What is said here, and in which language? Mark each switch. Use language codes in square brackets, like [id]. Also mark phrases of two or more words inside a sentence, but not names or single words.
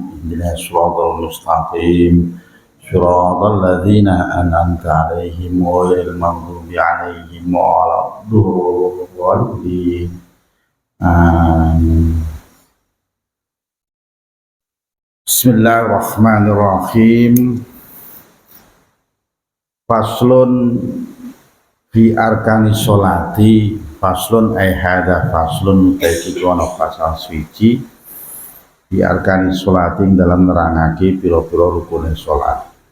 [ar] اهدنا الصراط المستقيم. صراط الذين أنعمت عليهم غير المغضوب عليهم ولا الضالين. Amin. بسم الله الرحمن الرحيم. فصل في أركان الصلاة. فصل أي هذا فصل [jv] taiki kono pasal swiji [ar] في أركان الصلاة [jv] dalam nerangake pira-pira rukune salat.